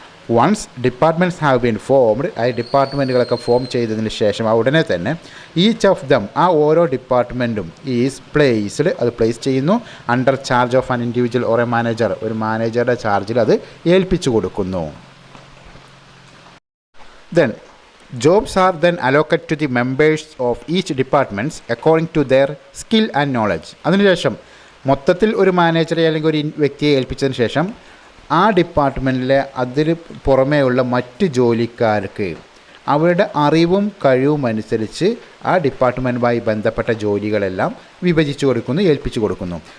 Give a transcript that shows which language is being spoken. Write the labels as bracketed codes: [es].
[en] once departments have been formed, [ml] ആ ഡിപ്പാർട്ട്മെൻറ്റുകളൊക്കെ form ചെയ്തതിന് ശേഷം ഉടനെ തന്നെ [en] each of them, [ml] ആ ഓരോ ഡിപ്പാർട്ട്മെൻറ്റും [en] is placed, [ml] അത് പ്ലേസ് ചെയ്യുന്നു [en] under charge of an individual or a manager, [ml] ഒരു മാനേജറുടെ ചാർജിൽ അത് ഏൽപ്പിച്ചു കൊടുക്കുന്നു. [en] Then jobs are then allocated to the members of each departments according to their skill and knowledge. [ml] അതിനുശേഷം മൊത്തത്തിൽ ഒരു മാനേജറെ അല്ലെങ്കിൽ ഒരു വ്യക്തിയെ ഏൽപ്പിച്ചതിന് ശേഷം ആ ഡിപ്പാർട്ട്മെൻറ്റിലെ അതിന് പുറമേയുള്ള മറ്റ് ജോലിക്കാർക്ക് അവരുടെ അറിവും കഴിവും അനുസരിച്ച് ആ ഡിപ്പാർട്ട്മെൻറ്റുമായി ബന്ധപ്പെട്ട ജോലികളെല്ലാം വിഭജിച്ചു കൊടുക്കുന്നു, ഏൽപ്പിച്ചു കൊടുക്കുന്നു.